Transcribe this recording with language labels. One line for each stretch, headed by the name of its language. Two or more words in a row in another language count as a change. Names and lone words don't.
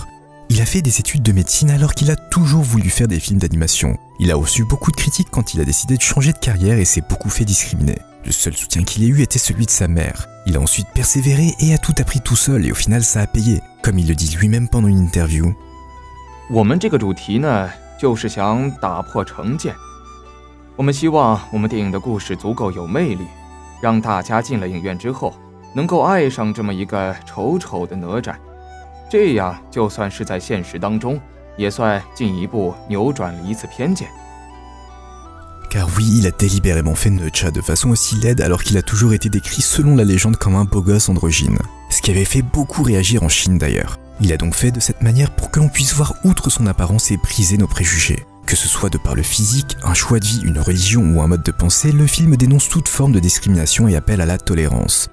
French: Il a fait des études de médecine alors qu'il a toujours voulu faire des films d'animation. Il a reçu beaucoup de critiques quand il a décidé de changer de carrière et s'est beaucoup fait discriminer. Le seul soutien qu'il ait eu était celui de sa mère. Il a ensuite persévéré et a tout appris tout seul et au final ça a payé, comme il le dit lui-même pendant une interview.
Chinese: 我们这个主题呢，就是想打破成见。我们希望我们电影的故事足够有魅力，让大家进了影院之后能够爱上这么一个丑丑的哪吒。这样就算是在现实当中，也算进一步扭转了一次偏见。
French: Car oui, il a délibérément fait Nedja de façon aussi laide alors qu'il a toujours été décrit selon la légende comme un beau gosse androgyne. Ce qui avait fait beaucoup réagir en Chine d'ailleurs. Il a donc fait de cette manière pour que l'on puisse voir outre son apparence et briser nos préjugés. Que ce soit de par le physique, un choix de vie, une religion ou un mode de pensée, le film dénonce toute forme de discrimination et appelle à la tolérance.